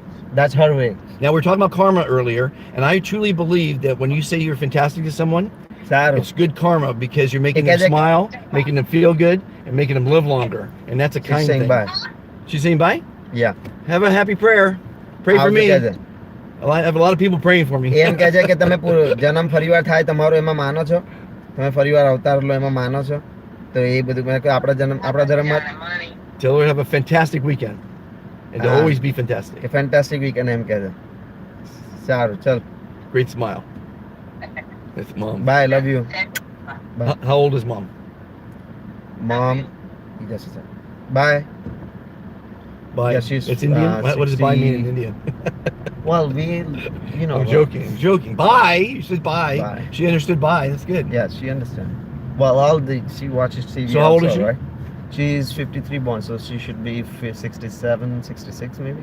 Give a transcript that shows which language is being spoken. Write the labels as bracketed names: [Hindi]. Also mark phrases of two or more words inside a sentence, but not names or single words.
[English] That's her way. Now we're talking about karma earlier, and I truly believe that when you say you're fantastic to someone, [Gujarati] Saru. [English] it's good karma because you're making them Ikaw- smile, making them feel good, and making them live longer, and that's a She's kind saying thing. bye. She's saying bye. Yeah. Have a happy prayer. Pray for me. [Gujarati] આવજો કહેજે. [English] I have a lot of people praying for me. [Gujarati] એમ કહે છે કે તમે પૂરો જન્મ ફરીવાર થાય તમારો એમાં માનો છો તમે ફરીવાર અવતાર લો એમાં માનો છો તો એ બધું મેં કહ્યું, આપણા ધર્મમાં [English] Tell her to have a fantastic weekend, and to Ah. always be fantastic. [Gujarati] કે [English] fantastic weekend [Gujarati] એમ કહે છે સારું ચલ [English] Great smile. That's mom. bye love you How old is mom? [Gujarati] મોમ જશે [English] sir bye Bye. Yeah, she's, It's Indian. What does bye mean in 60. Indian? well we you know I'm joking. I'm joking. Bye. You said bye. Bye. She understood bye. That's good. yeah she understands well all the she watches TV So how old also, is she? right? She's 53 born so she should be 67 66 maybe